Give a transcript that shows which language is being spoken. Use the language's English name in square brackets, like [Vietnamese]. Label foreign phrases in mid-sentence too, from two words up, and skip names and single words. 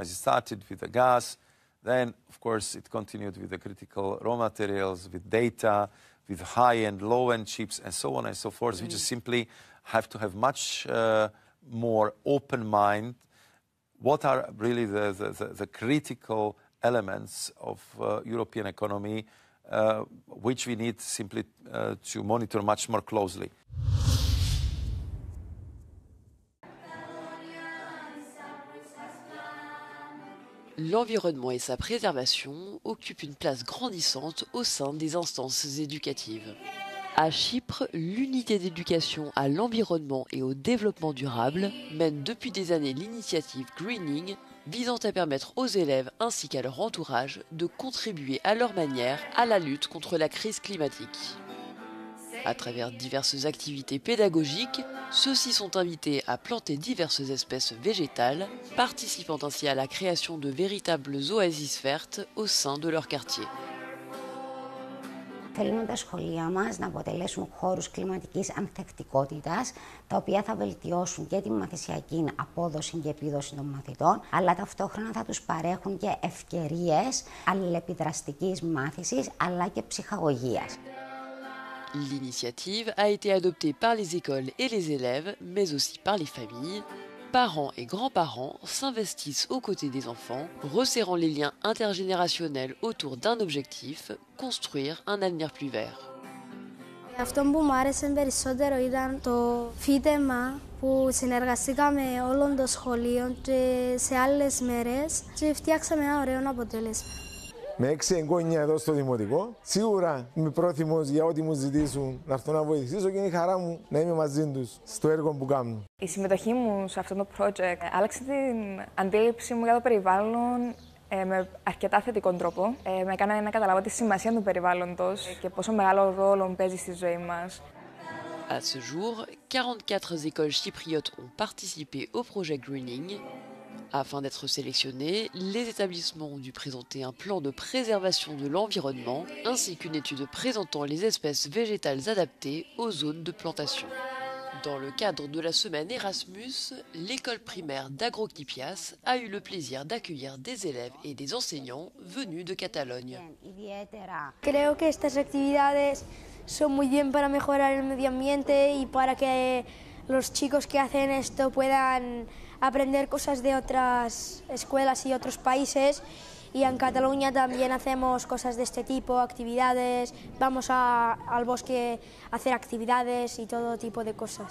[English] It started with the gas, then, of course, it continued with the critical raw materials, with data, with high-end, low-end chips, and so on and so forth. We just simply have to have much more open mind. What are really the critical elements of European economy, which we need simply to monitor much more closely. [French] L'environnement et sa préservation occupent une place grandissante au sein des instances éducatives. À Chypre, l'unité d'éducation à l'environnement et au développement durable mène depuis des années l'initiative Greening, visant à permettre aux élèves ainsi qu'à leur entourage de contribuer à leur manière à la lutte contre la crise climatique. À travers diverses activités pédagogiques, ceux-ci sont invités à planter diverses espèces végétales, participant ainsi à la création de véritables oasis vertes au sein de leur quartier. [Greek] Θέλουμε τα σχολεία μας να αποτελέσουν χώρους κλιματικής ανθεκτικότητας, τα οποία θα βελτιώσουν και τη μαθησιακή απόδοση και επίδοση των μαθητών, αλλά ταυτόχρονα θα τους παρέχουν και ευκαιρίες αλληλεπιδραστικής μάθησης, αλλά και ψυχαγωγίας. [French] L'initiative a été adoptée par les écoles et les élèves, mais aussi par les familles. Parents et grands-parents s'investissent aux côtés des enfants, resserrant les liens intergénérationnels autour d'un objectif, construire un avenir plus vert. [Greek] Αυτό που μου άρεσε περισσότερο ήταν το φύτεμα που συνεργαστήκαμε όλων των σχολείων και σε άλλες μέρες και φτιάξαμε ένα ωραίο αποτέλεσμα. με 6 εγγόνια εδώ στο Δημοτικό. Σίγουρα είμαι πρόθυμος για ό,τι μου ζητήσουν να έρθω να βοηθήσω και είναι η χαρά μου να είμαι μαζί τους στο έργο που κάνουν. Η συμμετοχή μου σε αυτό το project άλλαξε την αντίληψή μου για το περιβάλλον με αρκετά θετικό τρόπο. Με έκανε να καταλάβω τη σημασία του περιβάλλοντος και πόσο μεγάλο ρόλο παίζει στη ζωή μας. [French] À ce jour, 44 écoles chypriotes ont participé au projet Greening. Afin d'être sélectionnés, les établissements ont dû présenter un plan de préservation de l'environnement ainsi qu'une étude présentant les espèces végétales adaptées aux zones de plantation. Dans le cadre de la semaine Erasmus, l'école primaire d'Agroquipias a eu le plaisir d'accueillir des élèves et des enseignants venus de Catalogne. [Spanish] Creo que estas actividades son muy bien para mejorar el medio ambiente y para que los chicos que hacen esto puedan aprender cosas de otras escuelas y otros países. Y en Cataluña también hacemos cosas de este tipo, actividades, vamos al bosque a hacer actividades y todo tipo de cosas.